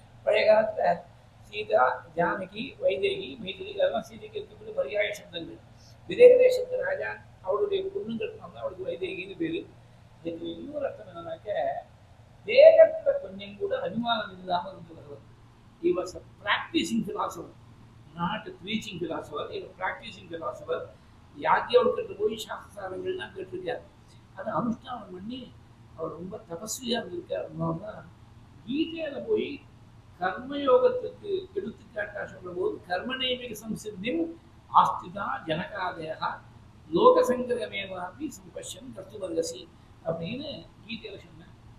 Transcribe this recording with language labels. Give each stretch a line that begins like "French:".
Tamil: பழைய காலத்தில் சீதா, ஜானகி, வைதேகி, மைத்திரி அதெல்லாம் சீதைக்கு இருக்கக்கூடிய பரியாய சப்தங்கள். விதேக தேசத்து ராஜா அவளுடைய பொண்ணுங்கிறதுனால தான் அவளுக்கு வைதேகின்னு பேர். இதுக்கு இன்னொரு அர்த்தம் என்னன்னாக்க தேகத்தில் கொஞ்சம் கூட அபிமானம் இல்லாமல் இருந்தவர்.
English: He was a practicing philosopher, not a preaching philosopher. He was a practicing philosopher.
Tamil: யாத்தியாவுக்கிட்ட போய் சாஸ்திரங்கள்லாம் கேட்டிருக்கார். அதை அனுஷ்டானம் பண்ணி அவர் ரொம்ப தபஸ்வியாக இருந்திருக்கார். அதனால்தான் கீதையில் போய் கர்மயோகத்துக்கு எடுத்துக்காட்டாக சொல்லும் போது கர்மநேமிக சம்சித்தியும் ஆஸ்திதா ஜனகாதேகா லோகசங்கரமேவாபி சம்பஷ்யம் கர்த்துவர்கசி அப்படின்னு கீதையில் சொன்னேன்.